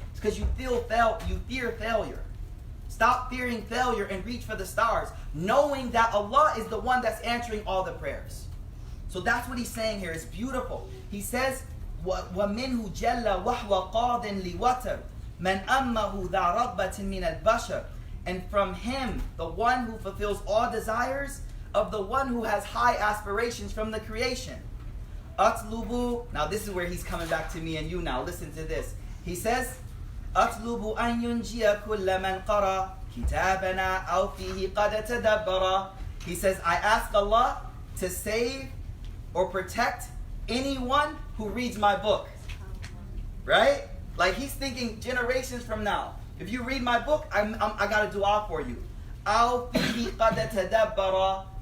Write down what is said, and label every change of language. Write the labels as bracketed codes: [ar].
[en] It's because you fear failure. Stop fearing failure and reach for the stars, knowing that Allah is the one that's answering all the prayers. So that's what he's saying here. It's beautiful. He says, [ar] وَمِنْهُ جَلَّ وَحْوَ قَاضٍ لِوَتَرٍ مَنْ أَمَّهُ ذَا رَغْبَةٍ مِنَ الْبَشَرِ. [en] And from him, the one who fulfills all desires of the one who has high aspirations from the creation. [ar] أَطْلُبُ. [en] Now this is where he's coming back to me and you now. Listen to this. He says, [ar] أَطْلُبُ أَنْ يُنْجِيَ كُلَّ مَنْ قَرَى كِتَابَنَا أَوْ فِيهِ قَدْ تَدَبَّرَ. [en] He says, I ask Allah to save or protect anyone who reads my book. Right? Like he's thinking generations from now. If you read my book, I got a dua for you. [ar] أَوْ فِيهِ قَدْ تَدَبَّرَ.